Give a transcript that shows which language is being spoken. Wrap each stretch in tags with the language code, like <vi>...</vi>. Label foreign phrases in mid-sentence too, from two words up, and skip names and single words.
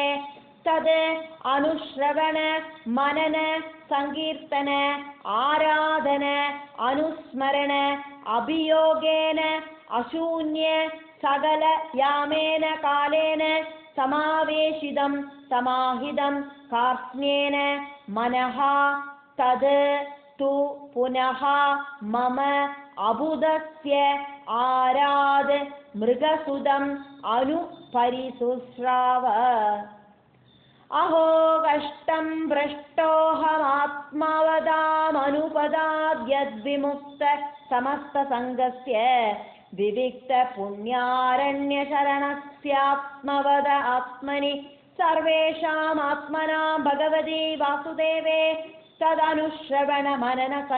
<sa>തത് അനുശ്രവണ മനന സങ്കീർത്തന ആരാധന അനുസ്മരണ അഭിയോഗേന അശൂന്യ സകല യാമേന കാലേന സമാവേശിതം സമാഹിതം കാർസ്ന്യേന മനഃ തത് തു പുനഃ മമ അബുദസ്യ ആരാധ മൃഗസുതം അനുപരിസുശ്രാവ. അഹോ കഷ്ടം ഭ്രഷ്ടോഹമാത്മവദാമനുപദാദ്യദ്വിമുക്ത സമസ്ത സംഗസ്യ വിവിക്ത പുണ്യാരണ്യ ശരണസ്യാത്മവദ ആത്മനി സർവേഷാം ആത്മനാം ഭഗവതി വാസുദേവേ തദനുശ്രവണ മനന</sa>